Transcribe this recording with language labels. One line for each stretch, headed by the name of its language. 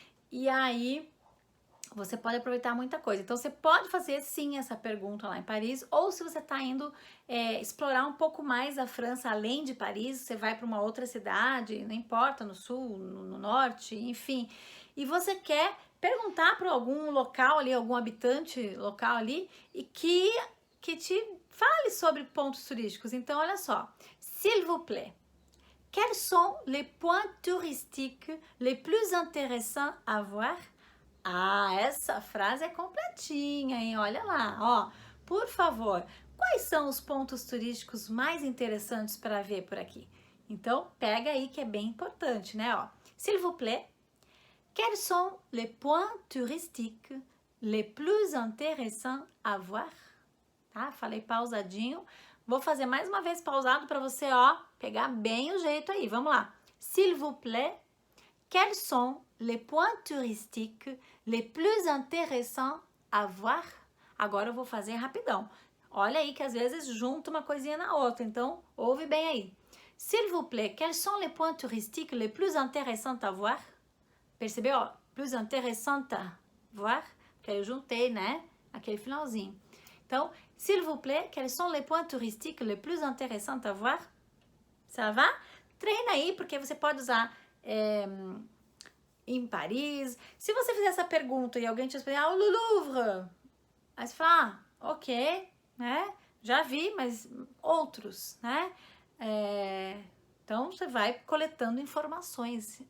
Portuguese: E aí você pode aproveitar muita coisa. Então, você pode fazer, sim, essa pergunta lá em Paris, ou se você está indo explorar um pouco mais a França, além de Paris, você vai para uma outra cidade, não importa, no sul, no norte, enfim, e você quer perguntar para algum local ali, algum habitante local ali, e que te fale sobre pontos turísticos. Então, olha só,
French: s'il vous plaît, quels sont les points touristiques les plus intéressants à voir?
Portuguese: Ah, essa frase é completinha, hein? Olha lá, ó. Por favor, quais são os pontos turísticos mais interessantes para ver por aqui? Então, pega aí que é bem importante, né?
French: Ó, s'il vous plaît, quels sont les points touristiques les plus intéressants à voir?
Portuguese: Tá? Falei pausadinho. Vou fazer mais uma vez pausado para você, ó, pegar bem o jeito aí. Vamos lá.
French: S'il vous plaît, quels sont les points touristiques les plus intéressants à voir?
Portuguese: Agora eu vou fazer rapidão. Olha aí que às vezes junta uma coisinha na outra, então ouve bem aí.
French: S'il vous plaît, quels sont les points touristiques les plus intéressants à voir?
Portuguese: Percebeu? Ó,
French: plus intéressant à voir?
Portuguese: Porque aí eu juntei, né? Aquele finalzinho.
French: Então, s'il vous plaît, quels sont les points touristiques les plus intéressants à voir? Ça va?
Portuguese: Treina aí, porque você pode usar em Paris. Se você fizer essa pergunta e alguém te responder, o Louvre, aí você fala, ok, né? Já vi, mas outros, né? Então, você vai coletando informações.